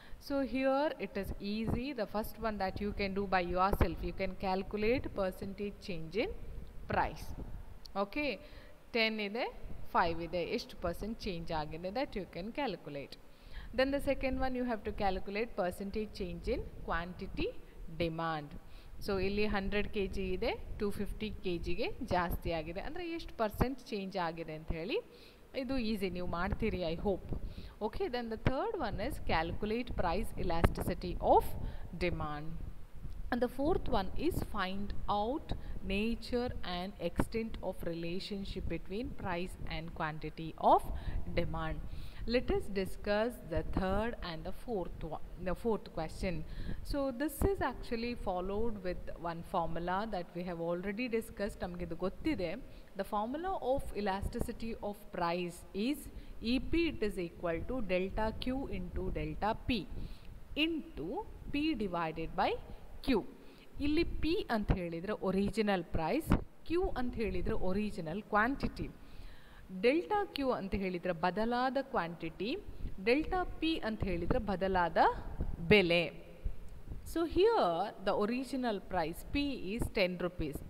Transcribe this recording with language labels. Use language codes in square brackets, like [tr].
[en] So here it is easy. The first one that you can do by yourself, you can calculate percentage change in price. Okay, [kn] 10 ಇದೆ 5 ಇದೆ ಎಷ್ಟು percent change ಆಗಿದೆ [en] that you can calculate. Then the second one you have to calculate percentage change in quantity demand. [kn] So ಇಲ್ಲಿ 100 kg ಇದೆ 250 kg ಗೆ ಜಾಸ್ತಿ ಆಗಿದೆ ಅಂದರೆ ಎಷ್ಟು percent change ಆಗಿದೆ ಅಂತ ಹೇಳಿ ಇದು ಈಸಿ ನೀವು ಮಾಡ್ತೀರಿ [en] I hope. Okay, then the third one is calculate price elasticity of demand. And the fourth one is find out nature and extent of relationship between price and quantity of demand. Let us discuss the third and the fourth question. So this is actually followed with one formula that we have already discussed. [kn] ನಮಗೆ ಇದು ಗೊತ್ತಿದೆ. [en] The formula of elasticity of price is EP, it is equal to delta Q into delta P into P divided by Q. [kn] ಇಲ್ಲಿ P ಅಂತ ಹೇಳಿದರೆ original price, Q ಅಂತ ಹೇಳಿದರೆ original quantity, delta Q ಅಂತ ಹೇಳಿದರೆ ಬದಲಾದ ಕ್ವಾಂಟಿಟಿ, ಡೆಲ್ಟಾ P ಅಂತ ಹೇಳಿದರೆ ಬದಲಾದ ಬೆಲೆ. [en] So here the original price P is 10 rupees.